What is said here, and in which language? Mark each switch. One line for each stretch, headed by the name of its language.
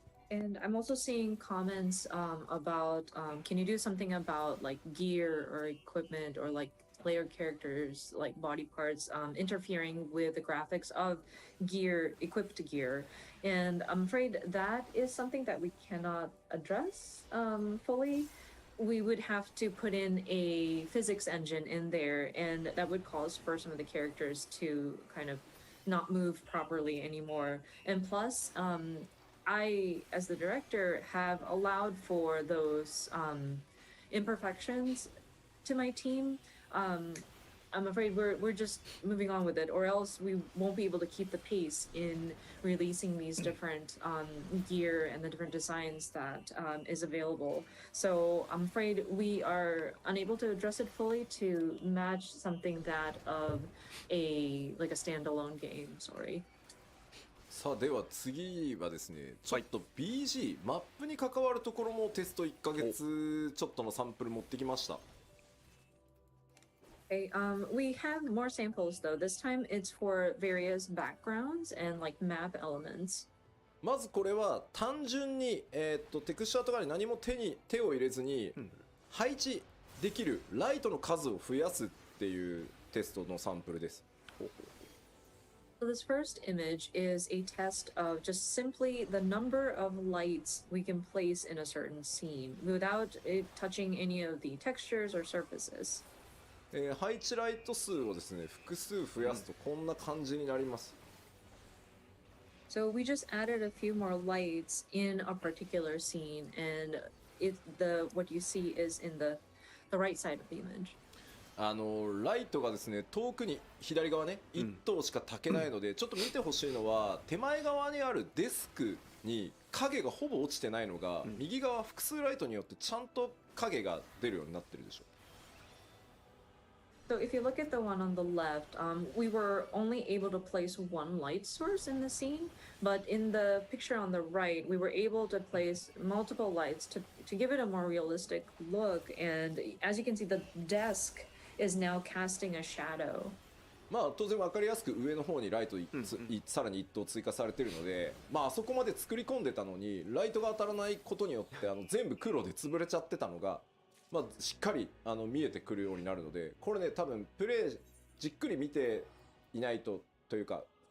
English: And I'm also seeing comments about can you do something about like gear or equipment or like player characters like body parts interfering with the graphics of gear, equipped gear. And I'm afraid that is something that we cannot address fully. We would have to put in a physics engine in there, and that would cause for some of the characters to kind of not move properly anymore. And plus, I, as the director, have allowed for those imperfections to my team. I'm afraid we're just moving on with it, or else we won't be able to keep the pace in releasing these different gear and the different designs that is available. So I'm afraid we are unable to address it fully to match something that of a standalone game. Sorry.
Japanese: さあでは次はですねちょっと BG、マップに関わるところもテスト1ヶ月ちょっとのサンプル持ってきました。
English: Okay, we have more samples though. This time it's for various backgrounds and like map elements.
Japanese: まずこれは単純に、テクスチャーとかに何も手を入れずに配置できるライトの数を増やすっていうテストのサンプルです。
English: So this first image is a test of just simply the number of lights we can place in a certain scene without it touching any of the textures or surfaces.
Japanese: 配置ライト数をですね複数増やすとこんな感じになります。
English: So we just added a few more lights in a particular scene, and what you see is in the right side of the image.
Japanese: ライトがですね遠くに左側ね1灯しか焚けないので、ちょっと見てほしいのは手前側にあるデスクに影がほぼ落ちてないのが、右側複数ライトによってちゃんと影が出るようになってるでしょ。
English: So if you look at the one on the left, we were only able to place one light source in the scene, but in the picture on the right, we were able to place multiple lights to give it a more realistic look. And as you can see, the desk is now casting a shadow.
Japanese: まあ当然分かりやすく上の方にライトさらに1灯追加されてるので、まああそこまで作り込んでたのにライトが当たらないことによって全部黒で潰れちゃってたのが、まあ、しっかり見えてくるようになるので、これね多分プレイじっくり見ていないとというか。